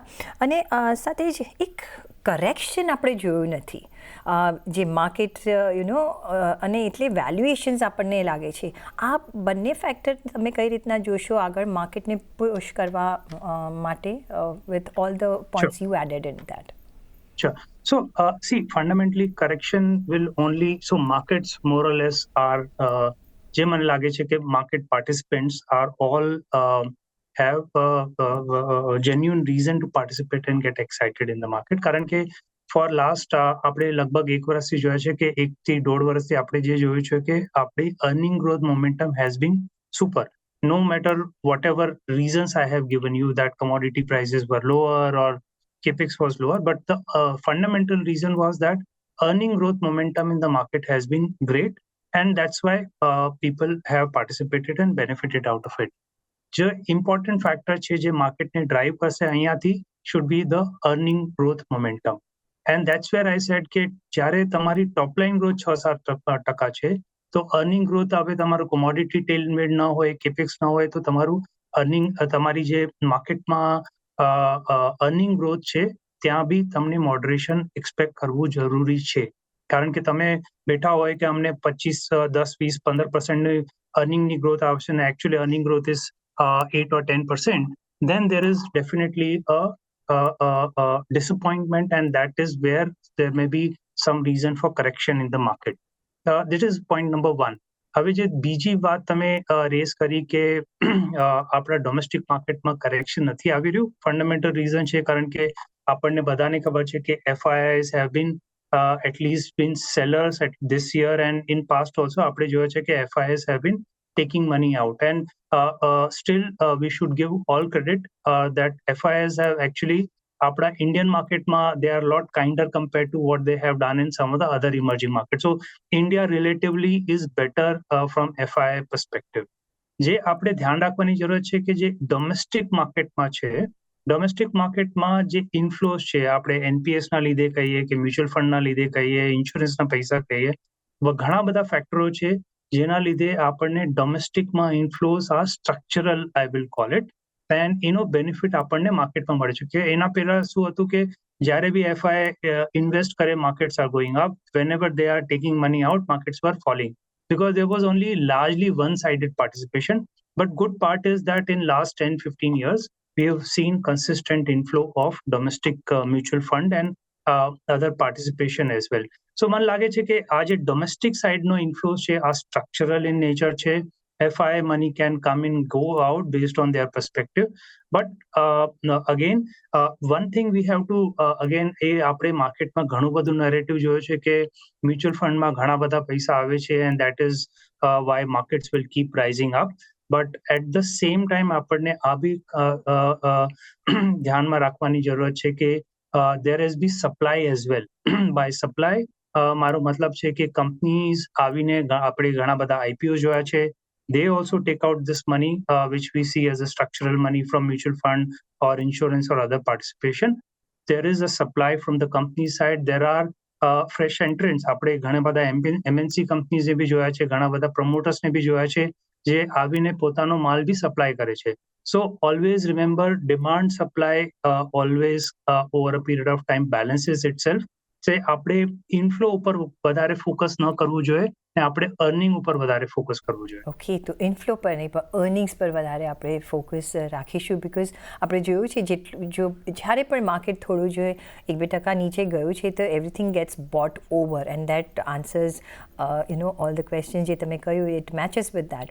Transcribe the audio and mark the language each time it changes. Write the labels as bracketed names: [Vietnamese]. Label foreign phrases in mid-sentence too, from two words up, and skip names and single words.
[Gujarati] અને સાથે જ એક કરેક્શન આપણે જોયું નથી જે માર્કેટ અને એટલે વેલ્યુએશન્સ આપણને લાગે છે. આ બંને ફેક્ટર તમે કઈ રીતના જોશો આગળ માર્કેટને પુશ કરવા માટે [English] with all the points you added in that? Sure. So, see, fundamentally, correction will only, so markets more or less are, [Gujarati] જે મને લાગે છે કે [English] market participants are all have a genuine reason to participate and get excited in the market. [Gujarati] કારણ કે [English] for last [Gujarati] આપણે લગભગ 1 વર્ષથી જોયા છે કે 1 થી 1.5 વર્ષથી આપણે જે જોયું છે કે આપણી [English] earning growth momentum has been super. No matter whatever reasons I have given you, that commodity prices were lower or capex was lower, but the fundamental reason was that earning growth momentum in the market has been great, and that's why people have participated and benefited out of it. [Gujarati] જે [English] important factor [Gujarati] છે જે માર્કેટને ડ્રાઈવ કરશે અહીંયાથી [English] should be the earning growth momentum, and that's where I said [Gujarati] કે જ્યારે તમારી [English] top line growth [Gujarati] 6-7% છે તો [English] earning growth [Gujarati] હવે તમારું [English] commodity tailwind [Gujarati] ન હોય, capex ન હોય, તો તમારું earning તમારી જે માર્કેટમાં [English] earning growth [Gujarati] છે ત્યાં બી તમને [English] moderation expect [Gujarati] કરવું જરૂરી છે. કારણ કે તમે બેઠા હોય કે અમને 25, 10, 20, 15% earning ની growth આવશે ને [English] actually earning growth is 8 or 10%, then there is definitely a disappointment, and that is where there may be some reason for correction in the market. This is point number 1. [Gujarati] હવે જે બીજી વાત તમે રેસ કરી કે આપણા ડોમેસ્ટિક માર્કેટમાં કરેક્શન નથી આવી રહ્યું, ફંડામેન્ટલ રીઝન છે કારણ કે આપણને બધાને ખબર છે કે [English] FIIs have been at least been sellers at this year, and in past also [Gujarati] આપણે જોયું છે કે [English] FIIs have been taking money out, and still we should give all credit that FIIs have actually [Gujarati] આપણા Indian માર્કેટમાં [English] they are a lot kinder compared to what they have done in some of the other emerging markets. So India relatively is better from FII perspective. [Gujarati] જે આપણે ધ્યાન રાખવાની જરૂર છે કે જે ડોમેસ્ટિક માર્કેટમાં છે, ડોમેસ્ટિક માર્કેટમાં જે ઇન્ફ્લોઝ છે, આપણે NPS ના લીધે કહીએ કે મ્યુચ્યુઅલ ફંડના લીધે કહીએ, ઇન્સ્યોરન્સના પૈસા કહીએ, ઘણા બધા ફેક્ટરો છે જેના લીધે આપણને ડોમેસ્ટિકમાં ઇન્ફ્લોઝ આ સ્ટ્રક્ચરલ [English] I will call it, and [Gujarati] એનો બેનિફિટ આપણને માર્કેટમાં મળે છે. કે એના પહેલા શું હતું કે જ્યારે બી FI ઇન્વેસ્ટ કરે, [English] markets are going up. whenever they are taking money out, markets were falling because there was only largely one-sided participation. But good part is that in last 10-15 years we have seen consistent inflow of domestic mutual fund and other participation as well. [Gujarati] So મને લાગે છે કે આ જે ડોમેસ્ટિક સાઇડનો ઇન્ફ્લો છે આ [English] structural in nature [Gujarati] છે. [English] FI money can come and go out based on their perspective. But again, one thing we have to again [Gujarati] એ આપણે માર્કેટમાં ઘણું બધું નરેટિવ જોયું છે કે મ્યુચ્યુઅલ ફંડમાં ઘણા બધા પૈસા આવે છે, [English] and that is why markets will keep rising up. But at the same time [Gujarati] આપણને આ બી ધ્યાનમાં રાખવાની જરૂરત છે કે [English] there has been supply as well. By supply [Gujarati] મારો મતલબ છે કે કંપનીઝ આવીને આપણે ઘણા બધા IPO જોયા છે. [English] They also take out this money, which we see as a structural money from mutual fund or insurance or other participation. There is a supply from the company side. There are fresh entrants. [Gujarati] આપણે ઘણા બધા [English] MNC companies [Gujarati] ને બી જોયા છે, ઘણા બધા promoters ને બી જોયા છે જે આવીને પોતાનો માલ બી સપ્લાય કરે છે. [English] So always remember, demand supply always over a period of time balances itself. [Gujarati] So આપણે ઇન્ફ્લો ઉપર વધારે ફોકસ ન કરવું જોઈએ ને આપણે અર્નિંગ ઉપર વધારે ફોકસ કરવું જોઈએ. ઓકે, તો ઇન્ફ્લો પર નહીં પણ અર્નિંગ્સ પર વધારે આપણે ફોકસ રાખીશું, બિકોઝ આપણે જોયું છે જેટલું જો જ્યારે પણ માર્કેટ થોડું જો 1-2% નીચે ગયું છે તો [English] everything gets bought over, and that answers all the question [Gujarati] જે તમે કહ્યું [English] it matches with that.